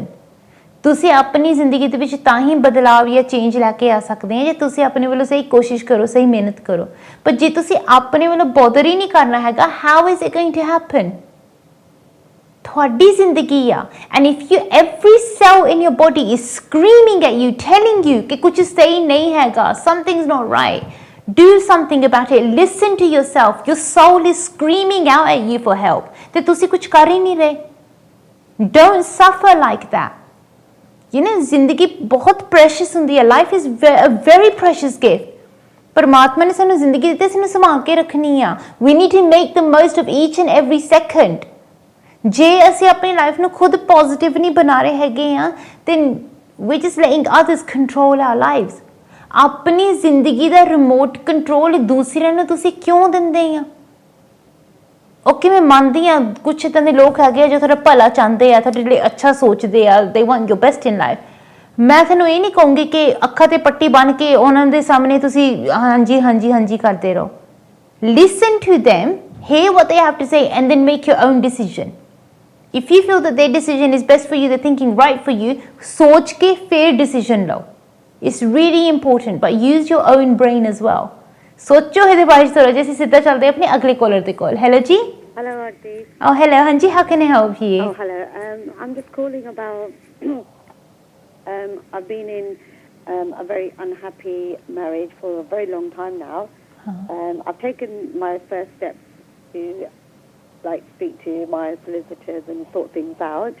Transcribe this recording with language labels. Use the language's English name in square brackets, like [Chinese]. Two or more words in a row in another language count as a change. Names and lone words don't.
[Punjabi] ਤੁਸੀਂ ਆਪਣੀ ਜ਼ਿੰਦਗੀ ਦੇ ਵਿੱਚ ਤਾਂ ਹੀ ਬਦਲਾਵ ਜਾਂ ਚੇਂਜ ਲੈ ਕੇ ਆ ਸਕਦੇ ਆ ਜੇ ਤੁਸੀਂ ਆਪਣੇ ਵੱਲੋਂ ਸਹੀ ਕੋਸ਼ਿਸ਼ ਕਰੋ, ਸਹੀ ਮਿਹਨਤ ਕਰੋ। ਪਰ ਜੇ ਤੁਸੀਂ ਆਪਣੇ ਵੱਲੋਂ ਬੋਦਰ ਹੀ ਨਹੀਂ ਕਰਨਾ ਹੈਗਾ, [English] how is it going to happen? [Punjabi] ਤੁਹਾਡੀ ਜ਼ਿੰਦਗੀ ਆ, [English] and if you every cell in your body is screaming at you, telling you [Punjabi] ਕਿ ਕੁਝ ਸਹੀ ਨਹੀਂ ਹੈਗਾ, [English] somethings not right, do something about it. Listen to yourself. Your soul is screaming out at you for help. [Punjabi] ਤੇ ਤੁਸੀਂ ਕੁਝ ਕਰ ਹੀ ਨਹੀਂ ਰਹੇ। [English] Don't suffer like that. You know, [Punjabi] ਜ਼ਿੰਦਗੀ ਬਹੁਤ precious ਹੁੰਦੀ ਹੈ। [English] Life is a very precious gift. [Punjabi] ਪਰਮਾਤਮਾ ਨੇ ਸਾਨੂੰ ਜ਼ਿੰਦਗੀ ਦਿੱਤੀ, ਸਾਨੂੰ ਸੰਭਾਲ ਕੇ ਰੱਖਣੀ ਆ। [English] We need to make the most of each and every second. [Punjabi] ਜੇ ਅਸੀਂ ਆਪਣੀ ਲਾਈਫ ਨੂੰ ਖੁਦ ਪੋਜ਼ਿਟਿਵ ਨਹੀਂ ਬਣਾ ਰਹੇ ਹੈਗੇ ਆ, [English] then we're just letting others control our lives. [Punjabi] ਆਪਣੀ ਜ਼ਿੰਦਗੀ ਦਾ [English] remote control [Punjabi] ਦੂਸਰਿਆਂ ਨੂੰ ਤੁਸੀਂ ਕਿਉਂ ਦਿੰਦੇ ਆ? ਓਕੇ, ਮੈਂ ਮੰਨਦੀ ਆ ਕੁਛ ਇੱਦਾਂ ਦੇ ਲੋਕ ਹੈਗੇ ਆ ਜੋ ਤੁਹਾਡਾ ਭਲਾ ਚਾਹੁੰਦੇ ਆ, ਤੁਹਾਡੇ ਲਈ ਅੱਛਾ ਸੋਚਦੇ ਆ, [English] they want your best in life. [Punjabi] ਮੈਂ ਤੁਹਾਨੂੰ ਇਹ ਨਹੀਂ ਕਹੂੰਗੀ ਕਿ ਅੱਖਾਂ ਤੇ ਪੱਟੀ ਬੰਨ੍ਹ ਕੇ ਉਹਨਾਂ ਦੇ ਸਾਹਮਣੇ ਤੁਸੀਂ ਹਾਂਜੀ ਹਾਂਜੀ ਹਾਂਜੀ ਕਰਦੇ ਰਹੋ। [English] Listen to them, hear what they have to say, and then make your own decision. If you feel that their decision is best for you, they're thinking right for you, [Punjabi] ਸੋਚ ਕੇ ਫਿਰ decision ਲਓ। [English] It's really important, but use your own brain as well. [Punjabi] सोचो ਇਹਦੇ ਬਾਰੇ ਥੋੜਾ ਜਿਹਾ। ਅਸੀਂ ਸਿੱਧਾ ਚੱਲਦੇ ਹਾਂ ਆਪਣੇ ਅਗਲੇ ਕਾਲਰ ਦੇ ਕੋਲ। ਹੈਲੋ ਜੀ। [English] Hello, Auntie. Oh, hello. ਹਾਂਜੀ, how can I help you? Oh, hello. I'm just calling about. I've been in a very unhappy marriage for a very long time now. I've taken my first steps to, speak to my solicitors and sort things out.